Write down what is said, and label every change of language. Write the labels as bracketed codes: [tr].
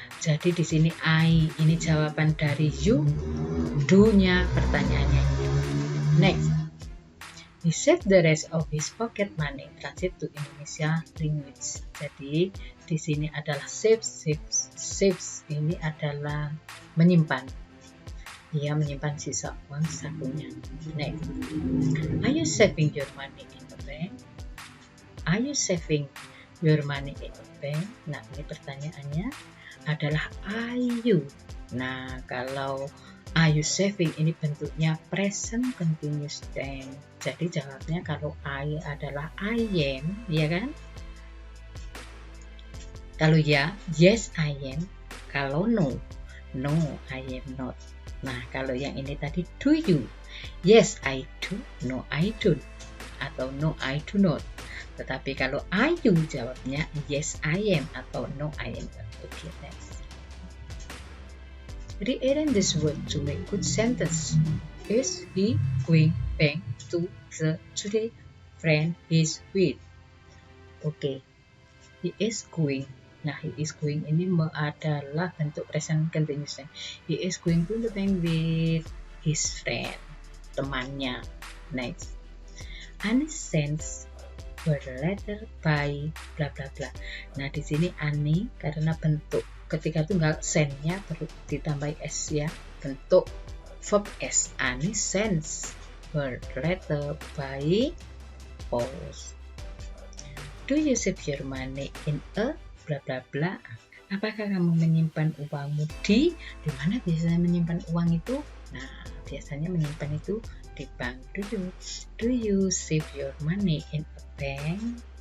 [id] Jadi di sini I ini jawaban dari you, do-nya pertanyaannya. [en] Next. He saved the rest of his pocket money. Translate to Indonesia language. [id] Jadi di sini adalah saves ini adalah menyimpan. Ia menyimpan sisa uang sakunya. [en] Next. Are you saving your money in a bank? Are you saving your money in a bank? [id] Nah, ini pertanyaannya adalah are you. Nah, kalau are you saving ini bentuknya present continuous tense. Jadi jawabnya kalau I adalah [en] I am, [id] ya kan? Kalau ya, [en] yes I am. Kalau no I am not. [id] Nah, kalau yang ini tadi [en] do you? Yes I do, no I don't. Atau no I do not. [id] Tetapi kalau [en] are you [id] jawabnya [en] yes I am atau no I am not. Okay, next. Rearrange this word to make good sentence. Is he going back to the today friend he's with? Okay, he is going. [id] Nah, he is going ini adalah bentuk present continuous tense. [en] He is going to the bank with his friend, temannya. Next. Annie sends her letter by bla bla bla. [id] Nah, di sini Annie karena bentuk ketika tunggal send-nya perlu ditambah s ya, bentuk verb s. [en] Annie sends her letter by post. Do you save your money in a bla bla bla? [id] Apakah kamu menyimpan uangmu di mana biasanya menyimpan uang itu? Nah, biasanya menyimpan itu di bank. [en] Do you save your money in a bank?